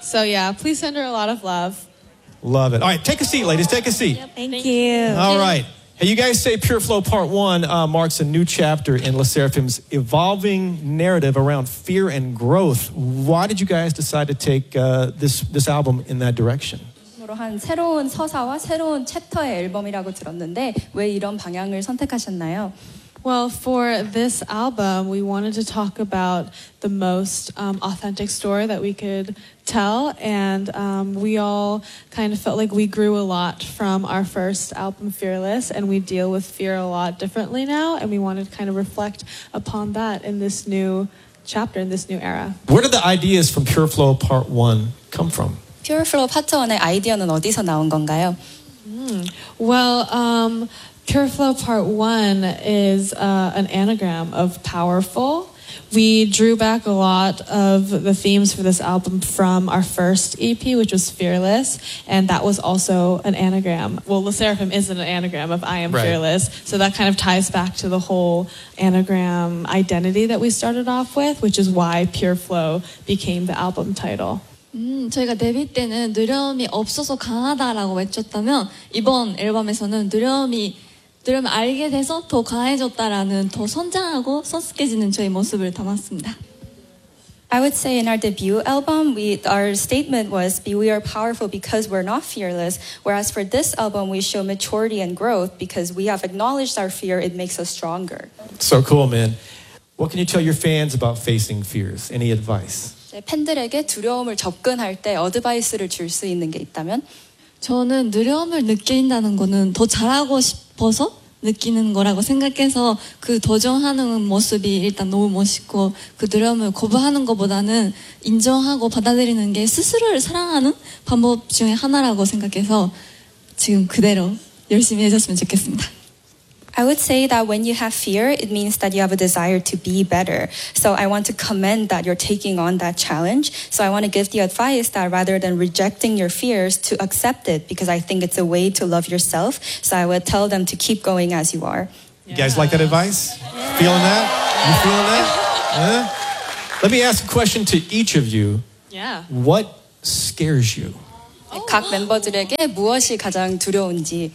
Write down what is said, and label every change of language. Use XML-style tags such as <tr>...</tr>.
<en>So, yeah, please send her a lot of love. Love it. All right, take a seat, ladies. Take a seat. Thank you. All right. Hey, you guys say Pure Flow Part 1 marks a new chapter in Le Seraphim's evolving narrative around fear and growth. Why did you guys decide to take this album in that direction?</en> <ko>한 새로운 서사와 새로운 챕터의 앨범이라고 들었는데 왜 이런 방향을 선택하셨나요?</ko> <en>Well, for this album, we wanted to talk about the most authentic story that we could tell, and we all kind of felt like we grew a lot from our first album, Fearless, and we deal with fear a lot differently now, and we wanted to kind of reflect upon that in this new chapter, in this new era. Where did the ideas from Pure Flow Part 1 come from?</en> <ko>Pure Flow Part 1의 아이디어는 어디서 나온 건가요?</ko> <en>Pure Flow Part 1 is an anagram of powerful. We drew back a lot of the themes for this album from our first EP, which was Fearless, and that was also an anagram. Well, Le Seraphim isn't an anagram of I Am right. Fearless, so that kind of ties back to the whole anagram identity that we started off with, which is why Pure Flow became the album title.</en> <ko>저희가 데뷔 때는 두려움이 없어서 강하다라고 외쳤다면 이번 앨범에서는 두려움을 알게 돼서 더 강해졌다라는 더 성장하고 성숙해지는 저희 모습을 담았습니다.</ko> <en>I would say in our debut album, our statement was we are powerful because we're not fearless. Whereas for this album, we show maturity and growth because we have acknowledged our fear. It makes us stronger. So cool, man. What can you tell your fans about facing fears? Any advice?</en> <ko>팬들에게 두려움을 접근할 때 어드바이스를 줄 수 있는 게 있다면 저는 두려움을 느낀다는 거는 더 잘하고 싶어서 느끼는 거라고 생각해서 그 도전하는 모습이 일단 너무 멋있고 그 두려움을 거부하는 것보다는 인정하고 받아들이는 게 스스로를 사랑하는 방법 중에 하나라고 생각해서 지금 그대로 열심히 해줬으면 좋겠습니다.</ko> <en>I would say that when you have fear, it means that you have a desire to be better. So I want to commend that you're taking on that challenge. So I want to give the advice that rather than rejecting your fears, to accept it, because I think it's a way to love yourself. So I would tell them to keep going as you are. You guys like that advice? Feeling that? You feeling that? Huh? Let me ask a question to each of you. Yeah. What scares you?</en> <ko>각 멤버들에게 무엇이 가장 두려운지.</ko>